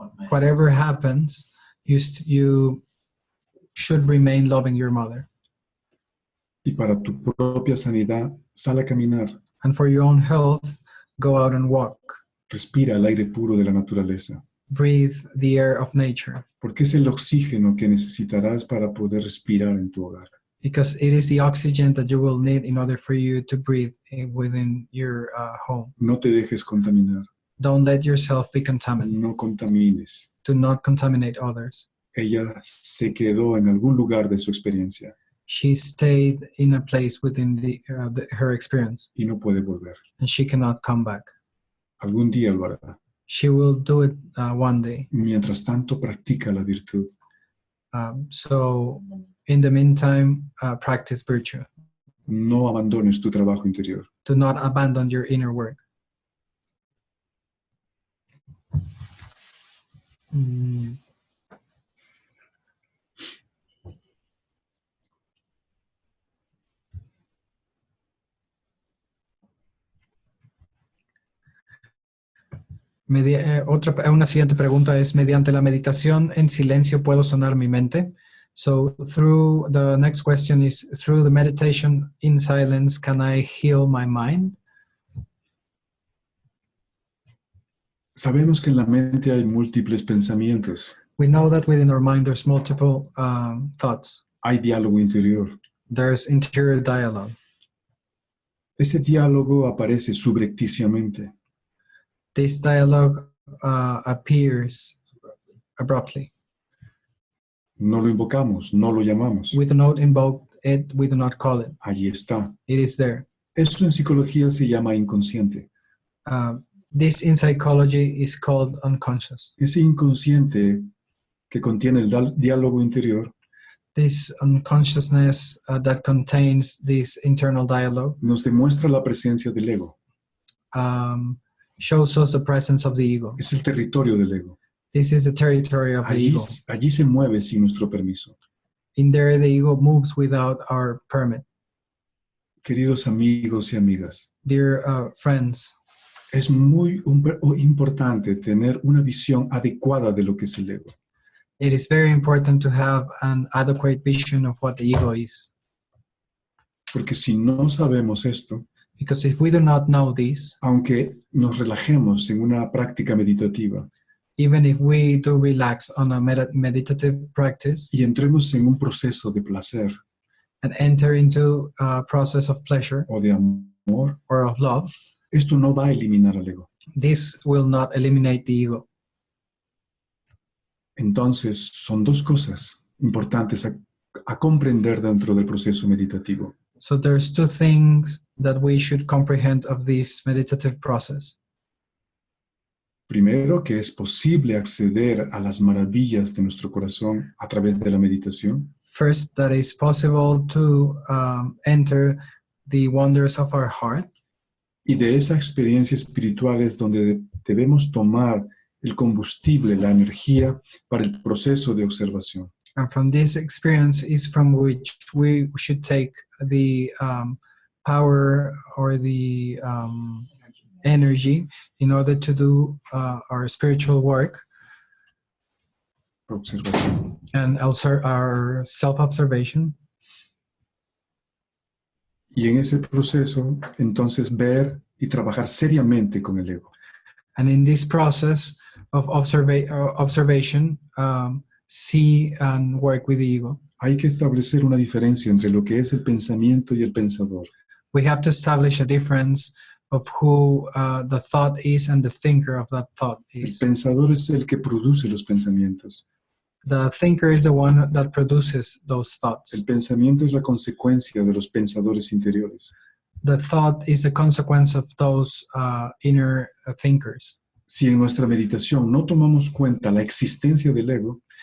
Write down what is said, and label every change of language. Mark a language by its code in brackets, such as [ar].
[en] Whatever happens, you should remain loving your mother. [es] Y para tu propia sanidad, sal a caminar, [en] And for your own health, go out and walk. [es] respira el aire puro de la naturaleza, [en] Breathe the air of nature, [es] porque es el oxígeno que necesitarás para poder respirar en tu hogar. [en] because it is the oxygen that you will need in order for you to breathe within your home. [es] No te dejes contaminar, [en] Don't let yourself be contaminated. [es] no contamines. [en] Do not contaminate others. [es] Ella se quedó en algún lugar de su experiencia [en] She stayed in a place within her experience, [es] y no puede volver. [en] and she cannot come back. [es] Algún día lo hará. [en] She will do it one day. [es] Mientras tanto, practica la virtud. [en] So in the meantime, practice virtue. [es] No abandones tu trabajo interior. [en] Do not abandon your inner work. [es] Una siguiente pregunta es, ¿mediante la meditación en silencio puedo sanar mi mente? [en] So the next question is, through the meditation in silence, can I heal my mind? [es] Sabemos que en la mente hay múltiples pensamientos. [en] We know that within our mind there's multiple thoughts. [es] Hay diálogo interior. [en] There's interior dialogue. [es] Ese diálogo aparece subrepticiamente. [en] This dialogue appears abruptly. [es] No lo invocamos, no lo llamamos. [en] We do not invoke it, we do not call it. [es] Allí está. [en] It is there. [es] Esto en psicología se llama inconsciente. [en] This in psychology is called unconscious. [es] Ese inconsciente que contiene el diálogo interior [en] This unconsciousness that contains this internal dialogue [es] nos demuestra la presencia del ego. [en] shows us the presence of the ego. [es] Es el territorio del ego. [en] This is the territory of the ego. [es] Allí se mueve sin nuestro permiso. [en] In there, the ego moves without our permit. [es] Queridos amigos y amigas, [en] Dear friends, [es] es muy importante tener una visión adecuada de lo que es el ego. [en] it is very important to have an adequate vision of what the ego is. [es] Porque si no sabemos esto, [en] Because if we do not know this, [es] aunque nos relajemos en una práctica meditativa [en] even if we do relax on a meditative practice [es] y entremos en un proceso de placer [en] and enter into a process of pleasure [es] o de amor, [en] or of love, [es] esto no va a eliminar al ego. [en] this will not eliminate the ego. [es] Entonces, son dos cosas importantes a comprender dentro del proceso meditativo. [en] So there's two things that we should comprehend of this meditative process. [es] Primero, que es posible acceder a las maravillas de nuestro corazón a través de la meditación. [en] First, that it's possible to enter the wonders of our heart. [es] Y de esa experiencia espiritual es donde debemos tomar el combustible, la energía para el proceso de observación. [en] And from this experience is from which we should take the power or the energy in order to do our spiritual work [es] Observación. [en] and also our self-observation. [es] Y en ese proceso, entonces, ver y trabajar seriamente con el ego. [en] And in this process of observation, see and work with the ego. [es] Hay que establecer una diferencia entre lo que es el pensamiento y el pensador. [en] We have to establish a difference of who the thought is and the thinker of that thought [es] El [en] is. [es] pensador es el que produce los pensamientos. [en] The thinker is the one that produces those thoughts. [es] El pensamiento es la consecuencia de los pensadores interiores. [en] The thought is the consequence of those inner thinkers. [es] Si en nuestra meditación no tomamos cuenta la existencia del ego,